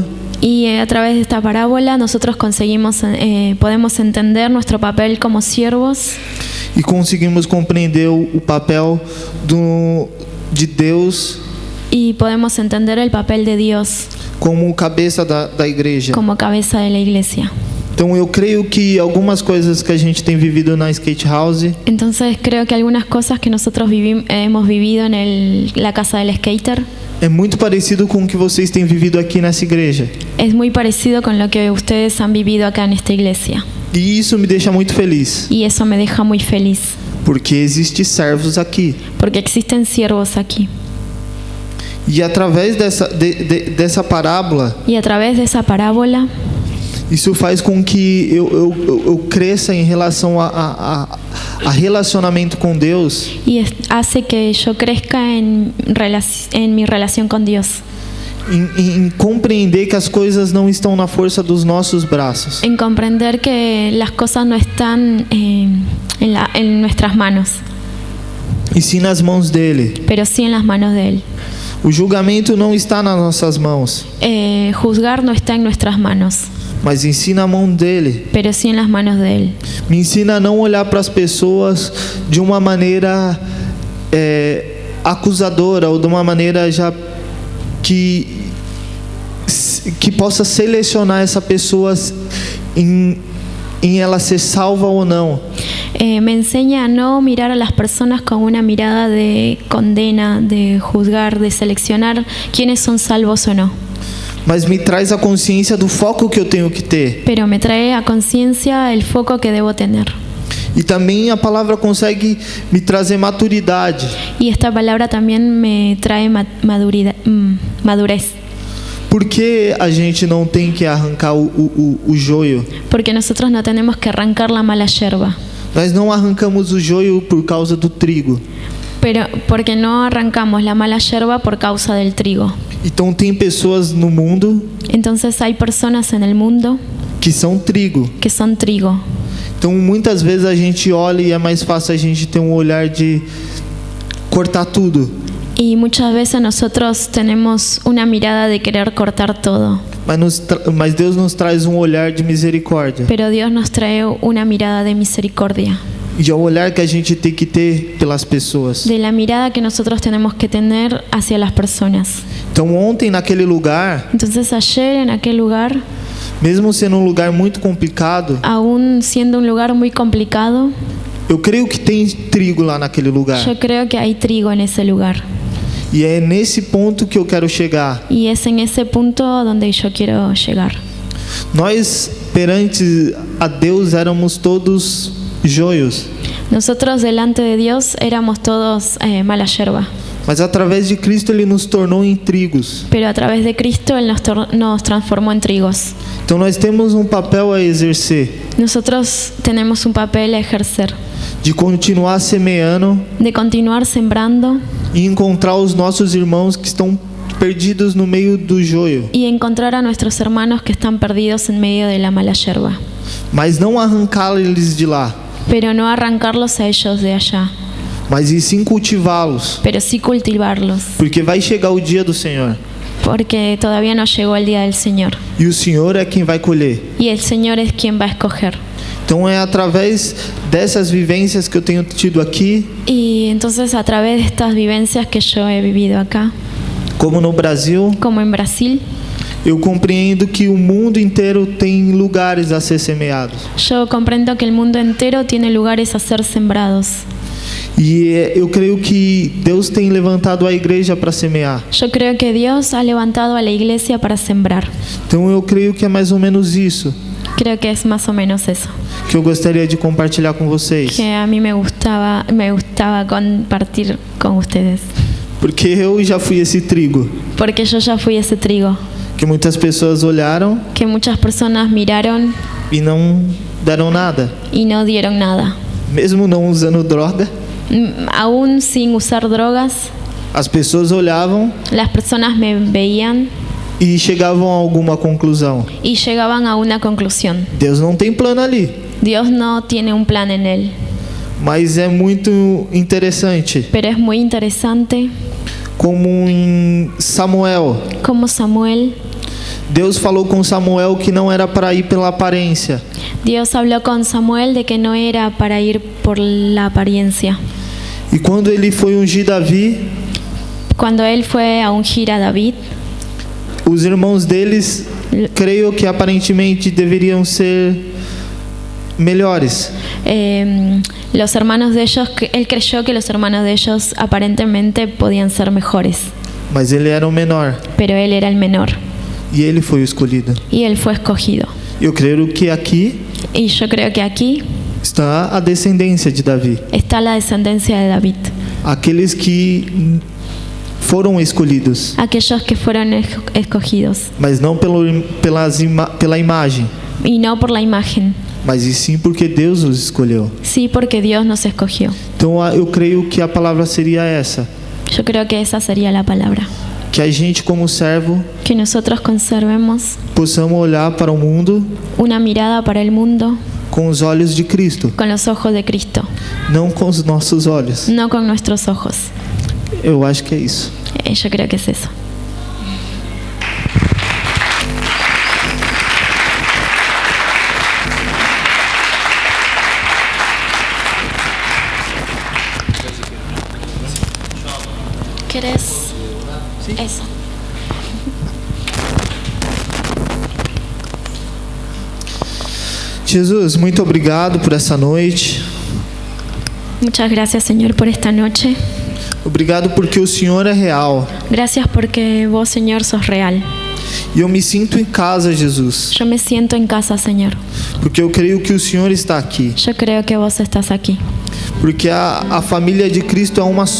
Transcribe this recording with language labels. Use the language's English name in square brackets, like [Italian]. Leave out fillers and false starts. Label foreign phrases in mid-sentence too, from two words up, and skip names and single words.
[Spanish] Y a través de esta parábola nosotros podemos entender nuestro papel como siervos [Portuguese] E conseguimos compreender o papel de Deus [Spanish] y podemos entender el papel de Dios [Portuguese] como cabeça da igreja. [Spanish] como cabeza de la iglesia. [Portuguese] Então eu creio que algumas coisas que a gente tem vivido na [English] skate house [Spanish] Entonces creo que algunas cosas que nosotros hemos vivido en la casa del skater [Portuguese] é muito parecido com o que vocês têm vivido aqui nessa igreja. [Spanish] es muy parecido con lo que ustedes han vivido acá en esta iglesia. [Portuguese] E isso me deixa muito feliz, [Spanish] Y eso me deja muy feliz, [Portuguese] porque existem servos aqui. [Spanish] porque existen siervos aquí. [Portuguese] E através dessa parábola, [Spanish] Y a través de esa parábola, [Portuguese] isso faz com que eu cresça em relação a relacionamento com Deus, [Spanish] y hace que yo crezca en mi relación con Dios, [Portuguese] em compreender que as coisas não estão na força dos nossos braços, [Spanish] en comprender que las cosas no están en nuestras manos, [Portuguese] e sim nas mãos dele. [Spanish] pero sí en las manos de Él. [Portuguese] O julgamento não está nas nossas mãos, [Spanish] Juzgar no está en nuestras manos, [Portuguese] mas ensina a mão dele. [Spanish] pero sí en las manos de Él. [Portuguese] Me ensina a não olhar para as pessoas de uma maneira acusadora ou de uma maneira já que possa selecionar essa pessoa em ela ser salva ou não. [Spanish] Me enseña a no mirar a las personas con una mirada de condena, de juzgar, de seleccionar quiénes son salvos o no. [Portuguese] Mas me traz a consciência do foco que eu tenho que ter. [Spanish] Pero me trae a conciencia el foco que debo tener. [Portuguese] E também a palavra consegue me trazer maturidade. [Spanish] Y esta palabra también me trae madurez. [Portuguese] Por que a gente não tem que arrancar o joio? [Spanish] Porque nosotros no tenemos que arrancar la mala yerba. [Portuguese] Nós não arrancamos o joio por causa do trigo. [Spanish] pero porque no arrancamos la mala hierba por causa del trigo. [Portuguese] Então tem pessoas no mundo [Spanish] Entonces hay personas en el mundo [Portuguese] que são trigo. [Spanish] que son trigo. [Portuguese] Então muitas vezes a gente olha e é mais fácil a gente ter um olhar de cortar tudo. [Spanish] Y muchas veces nosotros tenemos una mirada de querer cortar todo, [Portuguese] Mas Deus nos traz um olhar de misericórdia. [Spanish] pero Dios nos trae una mirada de misericordia, [Portuguese] E é o olhar que a gente tem que ter pelas pessoas. [Spanish] de la mirada que nosotros tenemos que tener hacia las personas. [Portuguese] Então ontem naquele lugar, [Spanish] Entonces ayer en aquel lugar, [Portuguese] mesmo sendo um lugar muito complicado, [Spanish] aún siendo un lugar muy complicado, [Portuguese] eu creio que tem trigo lá naquele lugar. [Spanish] yo creo que hay trigo en ese lugar. [Portuguese] E é nesse ponto que eu quero chegar. [Spanish] Y es en ese punto donde yo quiero llegar. [Portuguese] Nós perante a Deus éramos todos joios, [Spanish] Nosotros delante de Dios éramos todos mala hierba, [Portuguese] mas através de Cristo Ele nos tornou em trigos. [Spanish] pero a través de Cristo Él nos transformó en trigos. [Portuguese] Então nós temos um papel a exercer, [Spanish] Nosotros tenemos un papel a ejercer, [Portuguese] de continuar semeando [Spanish] de continuar sembrando [Portuguese] e encontrar os nossos irmãos que estão perdidos no meio do joio, [Spanish] y encontrar a nuestros hermanos que están perdidos en medio de la mala hierba, [Portuguese] mas não arrancá-los de lá, [Spanish] pero no arrancarlos a ellos de allá, [Portuguese] mas e sim cultivá-los, [Spanish] pero sí cultivarlos, [Portuguese] porque vai chegar o dia do Senhor [Spanish] porque todavía no llegó el día del Señor [Portuguese] e o Senhor é quem vai colher. [Spanish] y el Señor es quien va a escoger. [Portuguese] Então é através dessas vivências que eu tenho tido aqui, [Spanish] Y entonces a través de estas vivencias que yo he vivido acá, [Portuguese] como no Brasil, [Spanish] como en Brasil, [Portuguese] eu compreendo que o mundo inteiro tem lugares a ser semeados. [Spanish] yo comprendo que el mundo entero tiene lugares a ser sembrados. [Portuguese] E eu creio que Deus tem levantado a igreja para semear. [Spanish] Yo creo que Dios ha levantado a la iglesia para sembrar. [Portuguese] Então eu creio que é mais ou menos isso [Spanish] Creo que es más o menos eso, [Portuguese] que eu gostaria de compartilhar com vocês. [Spanish] que a mí me gustaba compartir con ustedes, [Portuguese] Porque eu já fui esse trigo [Spanish] porque yo ya fui ese trigo [Portuguese] que muitas pessoas olharam [Spanish] que muchas personas miraron [Portuguese] e não deram nada. [Spanish] y no dieron nada. [Portuguese] Mesmo não usando droga, [Spanish] Aún sin usar drogas, [Portuguese] as pessoas olhavam [Spanish] las personas me veían [Portuguese] e chegavam a alguma conclusão. [Spanish] y llegaban a una conclusión. [Portuguese] Deus não tem plano ali. [Spanish] Dios no tiene un plan en él, [Portuguese] Mas é muito interessante [Spanish] pero es muy interesante [Portuguese] como em Samuel, [Spanish] cómo Samuel, [Portuguese] Deus falou com Samuel que não era para ir pela aparência, [Spanish] Dios habló con Samuel de que no era para ir por la apariencia. [Portuguese] e quando ele foi ungir Davi, [Spanish] Cuando él fue a ungir a David, [Portuguese] os irmãos deles, creio que aparentemente deveriam ser melhores, [Spanish] los hermanos de ellos, él creyó que los hermanos de ellos aparentemente podían ser mejores, [Portuguese] mas ele era o menor [Spanish] pero él era el menor [Portuguese] e ele foi o escolhido. [Spanish] y él fue escogido. [Portuguese] Eu creio que aqui [Spanish] Y yo creo que aquí [Portuguese] está a descendência de Davi, [Spanish] está la descendencia de David, [Portuguese] aqueles que foram escolhidos, [Spanish] aquellos que fueron escogidos, [Portuguese] mas não pela imagem, [Spanish] y no por la imagen, [Portuguese] mas e sim porque Deus os escolheu. [Spanish] sí porque Dios nos escogió. [Portuguese] Então eu creio que a palavra seria essa, [Spanish] Yo creo que esa sería la palabra, [Portuguese] que a gente como servo [Spanish] que nosotros conservemos [Portuguese] possamos olhar para o mundo [Spanish] una mirada para el mundo [Portuguese] com os olhos de Cristo, [Spanish] con los ojos de Cristo, [Portuguese] não com os nossos olhos. [Spanish] no con nuestros ojos. [Portuguese] Eu acho que é isso. [Spanish] Yo creo que es eso. ¿Querés? Eso. [Portuguese] Jesus, muito obrigado por essa noite. [Spanish] Muchas gracias, Señor, por esta noche. [Portuguese] Obrigado porque o Senhor é real. [Spanish] Gracias porque vos, Señor, sos real. [Portuguese] E eu me sinto em casa, Jesus, [Spanish] Yo me siento en casa, Señor. [Portuguese] porque eu creio que o Senhor está aqui. [Spanish] Yo creo que vos estás aquí. [Portuguese] Porque a família de Cristo é uma só.